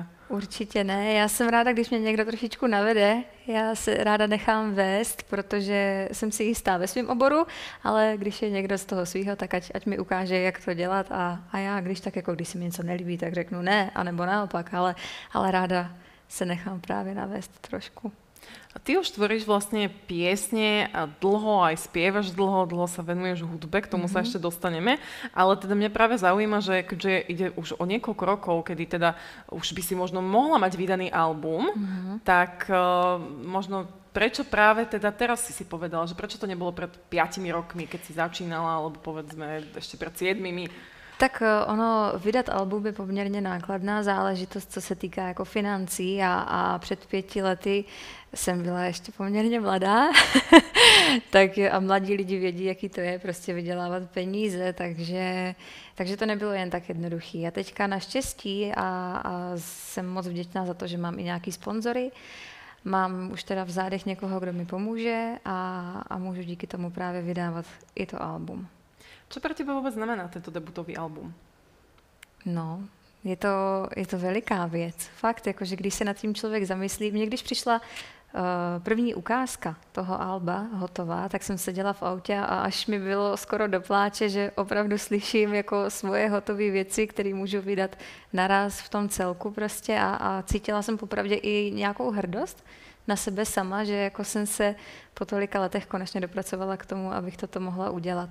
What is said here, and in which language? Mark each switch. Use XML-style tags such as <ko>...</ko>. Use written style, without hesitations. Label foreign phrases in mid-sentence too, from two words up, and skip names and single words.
<cs>Určitě ne, já jsem ráda, když mě někdo trošičku navede, já se ráda nechám vést, protože jsem si jistá ve svém oboru, ale když je někdo z toho svýho, tak ať mi ukáže, jak to dělat a já, když tak jako když se mi něco nelíbí, tak řeknu ne, anebo naopak, ale ráda se nechám právě navést trošku.</cs> <sk>A ty už tvoríš vlastne piesne a dlho aj spievaš dlho sa venuješ hudbe, k tomu sa ešte dostaneme, ale teda mňa práve zaujíma, že keďže ide už o niekoľko rokov, kedy teda už by si možno mohla mať vydaný album, tak možno prečo práve teda teraz si povedala, že prečo to nebolo pred 5 rokmi, keď si začínala, alebo povedzme ešte pred 7?</sk> <cs>Tak ono, vydat album je poměrně nákladná záležitost, co se týká jako financí a před 5 lety jsem byla ještě poměrně mladá, tak a mladí lidi vědí, jaký to je prostě vydělávat peníze, takže to nebylo jen tak jednoduchý. A teďka naštěstí a jsem moc vděčná za to, že mám i nějaký sponzory, mám už teda v zádech někoho, kdo mi pomůže a můžu díky tomu právě vydávat i to album.</cs> <sk>Čo pre teba vôbec znamená tento debutový album?</sk> <cs>No, je to veliká věc. Fakt, jakože když se nad tím člověk zamyslí, mně když přišla první ukázka toho alba hotová, tak jsem seděla v autě a až mi bylo skoro do pláče, že opravdu slyším jako svoje hotové věci, které můžu vydat naraz v tom celku prostě a cítila jsem popravdě i nějakou hrdost na sebe sama, že jako jsem se po tolika letech konečně dopracovala k tomu, abych toto mohla udělat.</cs>